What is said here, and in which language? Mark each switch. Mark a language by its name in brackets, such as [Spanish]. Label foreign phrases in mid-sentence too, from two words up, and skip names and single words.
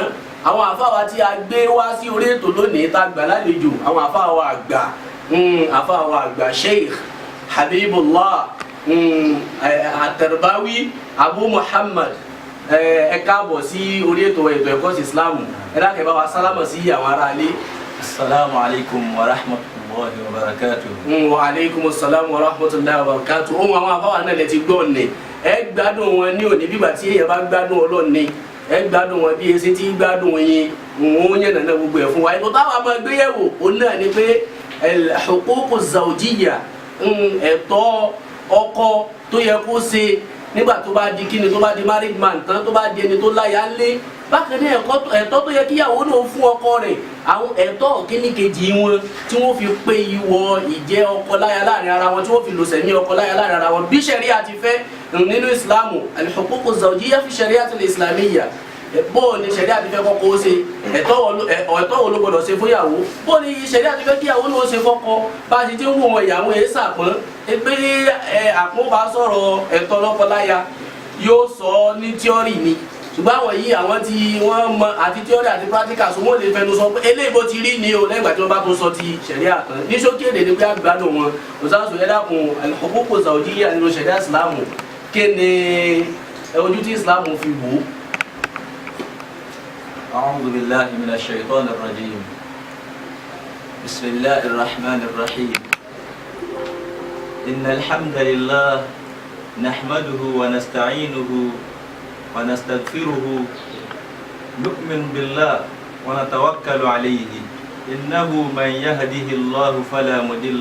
[Yoruba] Àwọn àfáà wa tí a gbé wá sí orí ètò lónìí tá gbà lálejò, àwọn àfáà wa àgbà, àfáà wa àgbà Sheikh Habibullah At-Tarbawi Abu Muhammad, ẹ káàbọ̀ sí orí ètò ẹ̀kọ́ sí Islam. Ẹ dákẹ́ bá wa sálámà sí àwọn ará ilé. [Arabic] السلام عليكم ورحمة الله وبركاته. وعليكم السلام ورحمة الله وبركاته. [Yoruba] Ohun àwọn àfáwà náà lẹ ti gbọ́ ní. Ẹ gbádùn wọn ní òní bígbà tí èèyàn bá gbádùn Ọlọ́run ni. Ẹ gbádùn wọn bí ẹsẹ̀ tí gbádùn yín. Wọ́n yẹn nàná gbogbo ẹ̀ fún wa. Ètò táwa máa gbé yẹ̀wò òun náà ni pé [Arabic] الحقوق الزوجية [Yoruba] ẹ̀tọ́ ọkọ tó yẹ kó ṣe nígbà tó bá di kíni tó bá di [English] married man [Yoruba] tán tó bá di ẹni tó láya ńlé bákan náà ẹ̀tọ́ tó yẹ kíyàwó náà fún ọkọ rẹ̀ àwọn ẹ̀tọ́ kíní kejì wọn tí wọ́n fi pé ìwọ ìjẹ́ ọkọ láya láàrin ara wọn tí wọ́n fi lò sẹ̀mí ọkọ láya láàrin ara wọn bí ṣẹ̀ríà ti fẹ́ nínú ìsìlámù [Arabic] الحقوق الزوجية في الشريعة الإسلامية [Yoruba] bó ni ṣẹ̀ríà ti fẹ́ kọ́kọ́ ó ṣe ẹ̀tọ́ wo ló gbọdọ̀ ṣe fún ìyàwó bó ni ṣẹ̀ríà ti fẹ́ kí ìyàwó náà ṣe fọ́kọ bá a ti ti ń wò wọn ìyàwó ẹ̀ sàpọ́n pé àpọ́n bá sọ̀rọ̀ ẹ̀tọ́ lọ́kọláya yóò sọ ní tíọ́rì ni ṣùgbọ́n àwọn yìí àwọn tí wọ́n mọ àti tíọ́rì àti practical so wọ́n lè fẹnu sọ pé eléyìí bó ti rí ni o lẹ́yìn ìgbà tí wọ́n bá tó sọ ti ṣẹ̀ríà tán ní ṣókí èdè ni pé àgbàdùn wọn òṣàṣù ẹ̀dàkùn [Arabic] الحقوق الزوجية [Yoruba] nínú ṣẹ̀ríà ìsìlámù kí ni ojú tí ìsìlámù fi wò ó. [Arabic] أعوذ بالله من الشيطان الرجيم بسم الله الرحمن الرحيم إن الحمد لله نحمده ونستعينه ونستغفره نؤمن بالله ونتوكل عليه إنه من يهده الله فلا مضل